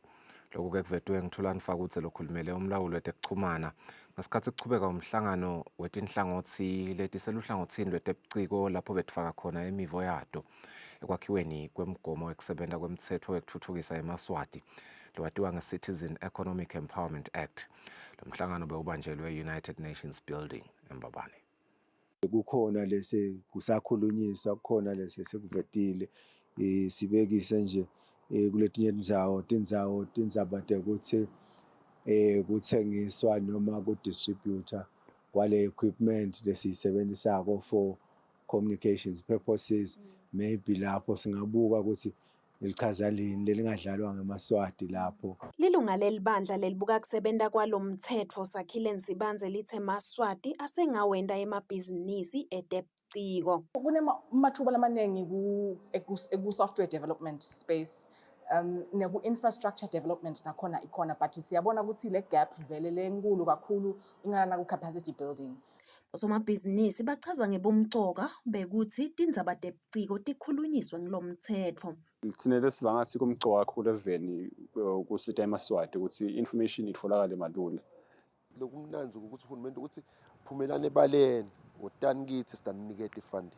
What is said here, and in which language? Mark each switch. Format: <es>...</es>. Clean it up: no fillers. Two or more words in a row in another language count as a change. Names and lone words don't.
<ss>Lokhu ke kuvetwe ngithulani Fakutse lokhulumele umlawuli wetekuchumana ngesikhathi kuchubeka umhlangano wetinhlangothi letiseluhlangothini lwetebuciko lapho betfaka khona imivo yato ekwakhiweni kwemigomo wekusebenta kwemtsetfo wekutfutfukisa eMaswati lowatiwa nge-Citizen Economic Empowerment Act. Lo mhlangano bewubanjelwe United Nations Building eMbabane. Kukhona lese kusakhulunyiswa, kukhona lese sekuvetile sibekise nje kuletinye tindzaba tekuthi kuthengiswa noma ku-distributor kwale equipment lesiyisebenzisako</ss> <en>for communications purposes.</en> <ss>Maybe lapho singabuka ukuthi lichaza lini lelingadlalwa ngeMaswati lapho. Lilunga lelibandla lelibuka kusebenta kwalomtsetfo Sakhile Nsibanze lithe Maswati asengawenda emabhizinisi etebuciko. Kunemathuba lamaningi ku-</ss> <en>software development space</en> <ss>neku-</ss> <en>infrastructure development</en> <ss>nakhona ikhona, but siyabona ukuthi le gap vele lenkulu kakhulu ingana ku-</ss> <en>capacity building.</en> <ss>Bosomabhizinisi bachaza ngebumcoka bekuthi tindzaba tebuciko tikhulunyiswe ngilomtsetfo. Thina lesivanga sikumcoka kakhulu eveni kusita eMaswati ukuthi information itfolakale malula. Lokumnanzi ukuthi uhulumende ukuthi phumelane ebaleni ngotani kithi sidanikete ifunding.</ss>